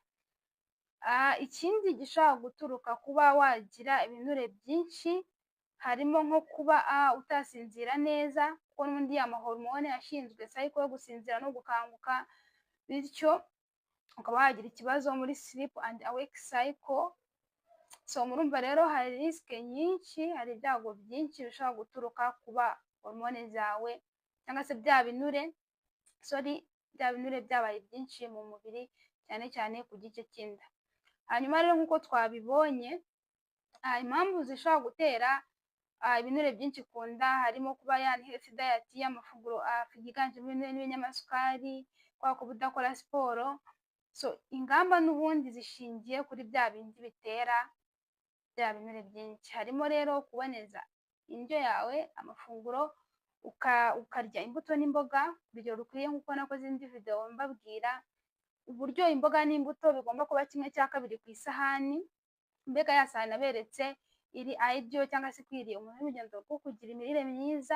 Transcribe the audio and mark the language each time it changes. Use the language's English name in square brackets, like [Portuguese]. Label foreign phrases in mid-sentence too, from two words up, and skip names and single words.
[Kinyarwanda] Ikindi gishobora guturuka kuba wagira ibinure byinshi harimo nko kuba utasinzira neza, kuko n'ubundi amahormone ashinzwe cycle yo gusinzira no gukanguka, bityo ukaba wagira ikibazo muri [English] sleep and awake cycle. [Kinyarwanda] So murumva rero hari risike nyinshi, hari ibyago byinshi bishobora guturuka kuba hormone zawe cyangwa se bya binure byabaye byinshi mu mubiri, cyane cyane ku gice cy'inda. Hanyuma rero nk'uko twabibonye, impamvu zishobora gutera ibinure byinshi ku nda harimo kuba [English] healthy diet [Kinyarwanda] y'amafunguro yiganjemo ibinure n'ibinyamasukari, kwa kuba udakora siporo. So ingamba n'ubundi zishingiye kuri bya bindi bitera bya binure byinshi, harimo rero kuboneza indyo yawe, amafunguro, ukarya imbuto n'imboga ku rugero rukwiye, nk'uko nakoze indi video mbabwira uburyo imboga n'imbuto bigomba kuba 1/2 ku isahani, mbega ya sahani naberetse iri ideal cyangwa se ikwiriye umuntu w'urugendo rwo kugira imirire myiza.